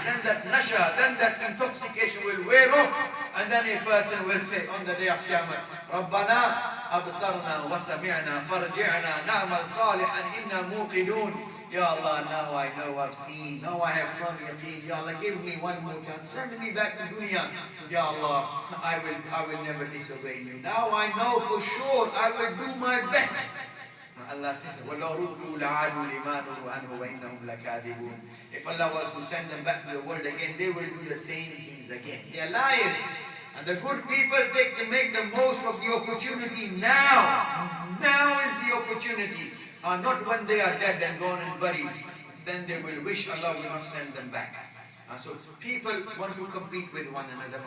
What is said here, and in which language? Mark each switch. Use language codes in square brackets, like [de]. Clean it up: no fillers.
[en] Then that nasha, then that intoxication will wear off. And then a person will say on the day of Qiyamah, [ar] رَبَّنَا أَبْصَرْنَا وَسَمِعْنَا فَارْجِعْنَا نَعْمَلْ صَالِحًا إِنَّا مُوقِنُونَ. [en] Ya Allah, now I know I've seen, now I have firm yaqeen. Ya Allah, give me one more chance. Send me back to dunya. Ya Allah, I will never disobey you. Now I know for sure I will do my best. Allah says, [ar] وَلَوْ رُدُّوا لَعَادُوا لِمَا نُهُوا عَنْهُ وَإِنَّهُمْ لَكَاذِبُونَ. [en] If Allah was to send them back to the world again, they will do the same things again. They are liars. And the good people make the most of the opportunity now. Now is the opportunity. Not when they are dead and gone and buried. Then they will wish Allah will not send them back. So people want to compete with one another.